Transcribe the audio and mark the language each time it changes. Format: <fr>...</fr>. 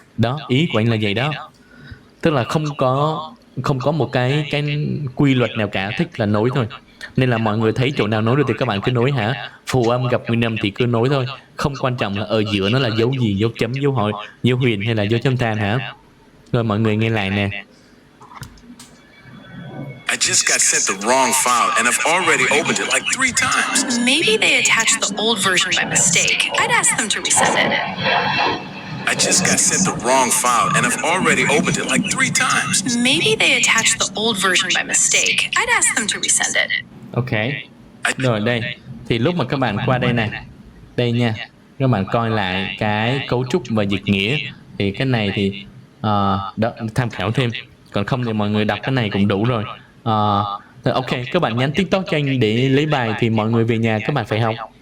<vi>Đó, ý của anh là vậy đó. Tức là không có một cái quy luật nào cả, thích là nối thôi. Nên là mọi người thấy chỗ nào nối được thì các bạn cứ nối hả. Phụ âm gặp nguyên âm thì cứ nối thôi. Không quan trọng là ở giữa nó là dấu gì, dấu chấm, dấu hỏi, dấu huyền hay là dấu chấm than hả. Rồi mọi người nghe lại nè.</vi> <en>I just got sent the wrong file and I've already opened it like 3 times. Maybe they attached the old version by mistake. I'd ask them to resend it. I just got sent the wrong file and I've already opened it like 3 times. Maybe they attached the old version by mistake. I'd ask them to resend it.</en> <vi>Ok. Rồi đây. Thì lúc mà các bạn qua đây nè. Đây nha. Các bạn coi lại cái cấu trúc và dịch nghĩa. Thì cái này thì đó, tham khảo thêm. Còn không thì mọi người đọc cái này cũng đủ rồi. Ok, các bạn nhắn TikTok cho anh để lấy bài thì mọi người về nhà các bạn phải học.</vi>